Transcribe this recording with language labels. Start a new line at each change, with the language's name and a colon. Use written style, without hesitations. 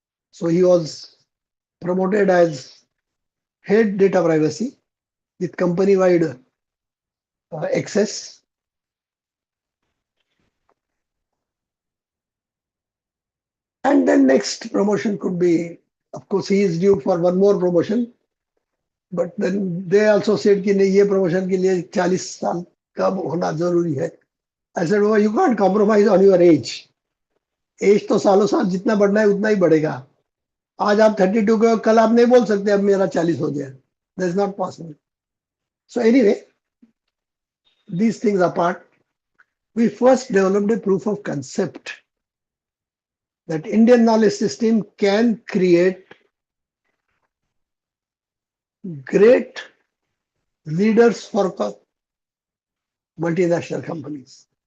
English: So he was promoted as head data privacy with company-wide access. And then next promotion could be, of course, he is due for one more promotion. But then they also said
Hindi: कि नहीं ये promotion के लिए 40 साल का होना जरूरी है.
English: I said, well, you can't compromise on your age.
Hindi: Age तो सालों साल जितना बढ़ना है उतना ही बढ़ेगा. आज आप 32 के हो, कल आप नहीं बोल सकते अब मेरा 40 हो गया.
English: That's not possible. So anyway, these things apart, we first developed a proof of concept that Indian knowledge system can create great leaders for multinational companies.